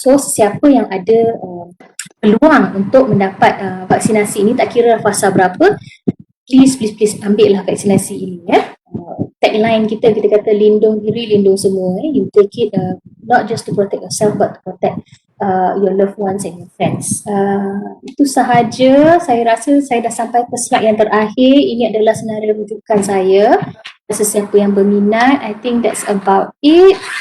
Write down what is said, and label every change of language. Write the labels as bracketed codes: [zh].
[ms] So siapa yang ada peluang untuk mendapat vaksinasi ini, tak kira fasa berapa, please ambil lah vaksinasi ini. Tagline kita kata lindung diri, lindung semua. [en] You take it not just to protect yourself but to protect your loved ones and your friends. [ms] Itu sahaja. Saya rasa saya dah sampai ke slide yang terakhir. Ini adalah senarai rujukan saya. Sesiapa yang berminat, [en] I think that's about it.